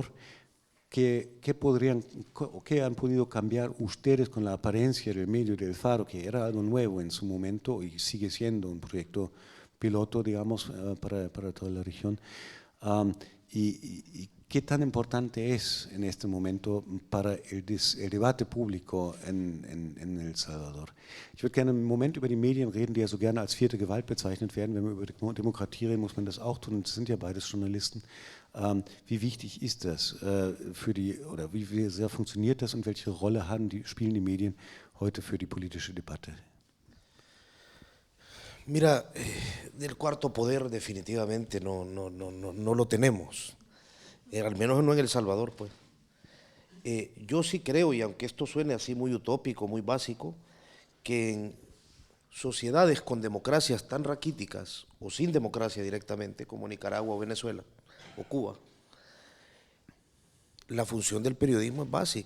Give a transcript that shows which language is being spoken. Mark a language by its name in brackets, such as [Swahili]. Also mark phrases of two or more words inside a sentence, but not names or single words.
[Spanish] ¿Qué han podido cambiar ustedes con la apariencia del medio del Faro, que era algo nuevo en su momento y sigue siendo un proyecto piloto, digamos, para toda la región? ¿Y qué tan importante es en este momento para el debate público en El Salvador? [German] Ich würde gerne einen Moment über die Medien reden, die ja so gerne als vierte Gewalt bezeichnet werden. Wenn wir über Demokratie reden, muss man das auch tun. Und das sind ja beides Journalisten. Wie wichtig ist das oder wie sehr funktioniert das und welche Rolle spielen die Medien heute für die politische Debatte? [Spanish] Mira, del cuarto poder definitivamente no lo tenemos. Al menos no en El Salvador, pues. Yo sí creo, y aunque esto suene así muy utópico, muy básico, que en sociedades con democracias tan raquíticas o sin democracia directamente, como Nicaragua o Venezuela o Cuba, la función del periodismo es básica.